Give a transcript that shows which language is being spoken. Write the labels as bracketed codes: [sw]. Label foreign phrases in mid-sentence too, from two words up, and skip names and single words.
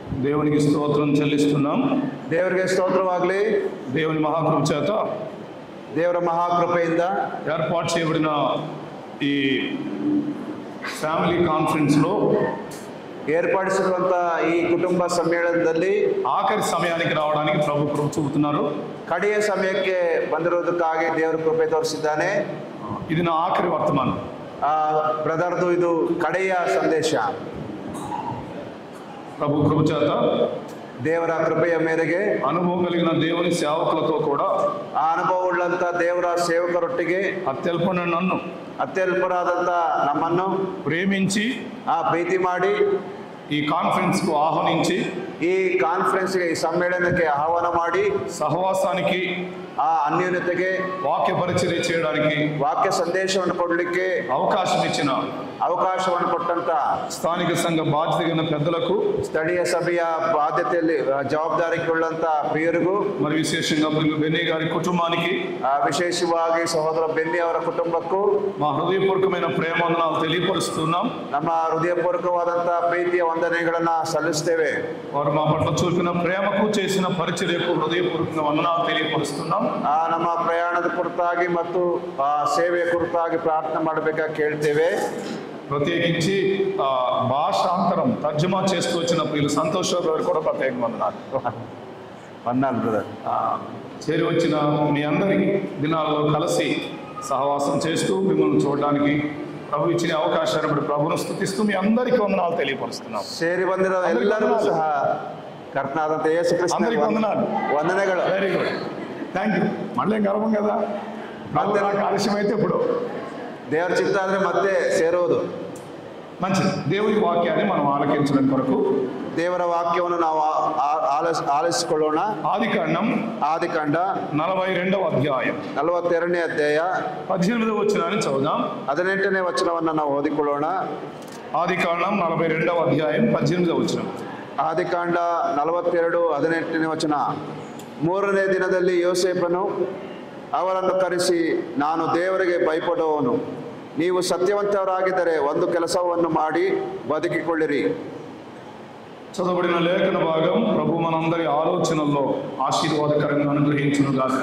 [te] దేవునికి స్తోత్రం చెల్లిస్తున్నాం. [kn] ದೇವರಿಗೆ ಸ್ತೋತ್ರವಾಗಲಿ. [te] దేవుని మహాకృప చేత [kn] ದೇವರ ಮಹಾಕೃಪೆಯಿಂದ [te] ఏర్పాటు చేయబడిన ఈ [en] family conference [kn] ಏರ್ಪಡಿಸಿರುವಂಥ ಈ ಕುಟುಂಬ ಸಮ್ಮೇಳನದಲ್ಲಿ [te] ఆఖరి సమయానికి రావడానికి ప్రభు కృప చూపుతున్నారు. [kn] ಕಡೆಯ ಸಮಯಕ್ಕೆ ಬಂದಿರೋದಕ್ಕಾಗಿ ದೇವರು ಕೃಪೆ ತೋರಿಸಿದ್ದಾನೆ. [te] ఇది నా ఆఖరి వర్తమానం. [kn] ಬ್ರದರ್ದು ಇದು ಕಡೆಯ ಸಂದೇಶ. [te] ప్రభు కృప చేత [kn] ದೇವರ ಕೃಪೆಯ ಮೇರೆಗೆ [te] అనుభవం కలిగిన దేవుని సేవకులతో కూడా [kn] ಆ ಅನುಭವವುಳ್ಳಂಥ ದೇವರ ಸೇವಕರೊಟ್ಟಿಗೆ [te] అత్యల్పన నన్ను [kn] ಅತ್ಯಲ್ಪರಾದಂಥ ನಮ್ಮನ್ನು [te] ప్రేమించి [kn] ಪ್ರೀತಿ ಮಾಡಿ [te] ఈ కాన్ఫరెన్స్కు ఆహ్వానించి [kn] ಈ ಕಾನ್ಫರೆನ್ಸ್ಗೆ ಈ ಸಮ್ಮೇಳನಕ್ಕೆ ಆಹ್ವಾನ ಮಾಡಿ [te] సహవాసానికి [kn] ಆ ಅನ್ಯೋನ್ಯತೆಗೆ [te] వాక్య పరిచర్య చేయడానికి [kn] ವಾಕ್ಯ ಸಂದೇಶವನ್ನು ಕೊಡಲಿಕ್ಕೆ [te] అవకాశం ఇచ్చిన [kn] ಅವಕಾಶವನ್ನು ಕೊಟ್ಟಂತ [te] స్థానిక సంఘ బాధ్యత కలిగిన పెద్దలకు, [kn] ಸ್ಥಳೀಯ ಸಭೆಯ ಬಾಧ್ಯತೆಯಲ್ಲಿ ಜವಾಬ್ದಾರಿಯುಳ್ಳಂತ ಪ್ರಿಯರಿಗೂ, [te] మరి విశేషంగా బెన్నీ గారి కుటుంబానికి, [kn] ವಿಶೇಷವಾಗಿ ಸಹೋದರ ಬೆನ್ನಿ ಅವರ ಕುಟುಂಬಕ್ಕೂ [te] మా హృదయపూర్వకమైన ప్రేమవందనాలు తెలియపరుస్తున్నాం. [kn] ನಮ್ಮ ಹೃದಯಪೂರ್ವಕವಾದಂತ ಪ್ರೀತಿಯ ವಂದನೆಗಳನ್ನ ಸಲ್ಲಿಸ್ತೇವೆ. [te] వారు మా పట్ల చూపిన ప్రేమకు చేసిన పరిచర్యకు హృదయపూర్వక వందనాలు తెలియపరుస్తున్నాం. [kn] ನಮ್ಮ ಪ್ರಯಾಣದ ಕುರಿತಾಗಿ ಮತ್ತು ಸೇವೆಯ ಕುರಿತಾಗಿ ಪ್ರಾರ್ಥನೆ ಮಾಡಬೇಕಾಗಿ ಕೇಳ್ತೇವೆ. [te] ప్రత్యేకించి భాషాంతరం తర్జుమా చేస్తూ వచ్చిన ప్రియులు సంతోష్ గారు కూడా ప్రత్యేక వందనాలు. బ్రదర్ చేరి వచ్చిన మీ అందరి దినాల్లో కలిసి సహవాసం చేస్తూ మిమ్మల్ని చూడడానికి ప్రభు ఇచ్చిన అవకాశాన్ని బట్టి ప్రభును స్తుతిస్తూ మీ అందరికీ వందనాలు తెలియపరుస్తున్నాం. ಸೇರಿ ಬಂದಿರೋ ಎಲ್ಲರಿಗೂ ಸಹ ಕರ್ತನಾದಂತ ಯೇಸು ಕ್ರಿಸ್ತನಿಗೆ ವಂದನೆಗಳು. [en] very good, thank you. [te] మళ్ళీ గర్వం కదా, [kn] ಮತ್ತೆ [te] ఆలస్యమైతే ఇప్పుడు [kn] ದೇವರ ಚಿತ್ತ ಅಂದ್ರೆ ಮತ್ತೆ ಸೇರುವುದು. [te] మంచిది. దేవుని వాక్యాన్ని మనం ఆలకించడం కొరకు [kn] ದೇವರ ವಾಕ್ಯವನ್ನು ನಾವು ಆಲಿಸಿಕೊಳ್ಳೋಣ. [te] ఆదికాండ 42వ అధ్యాయం [kn] 42ನೇ ಅಧ್ಯಾಯ [te] 18వ వచనాన్ని చదువుదాం. [kn] 18ನೇ ವಚನವನ್ನು ನಾವು ಓದಿಕೊಳ್ಳೋಣ. [te] ఆదికాండం 42వ అధ్యాయం 18వ వచనం. [kn] ಆದಿಕಾಂಡ 42 18ನೇ ವಚನ. 3ನೇ ದಿನದಲ್ಲಿ ಯೋಸೇಫನು ಅವರನ್ನು ಕರೆಸಿ, ನಾನು ದೇವರಿಗೆ ಭಯಪಡುವವನು, ನೀವು ಸತ್ಯವಂತರಾಗಿದ್ದರೆ ಒಂದು ಕೆಲಸವನ್ನು ಮಾಡಿ ಬದುಕಿಕೊಳ್ಳಿರಿ. [te] చదవబడిన లేఖన భాగం ప్రభు మనందరి ఆలోచనల్లో ఆశీర్వాదకరంగా అనుగ్రహించునుగాక.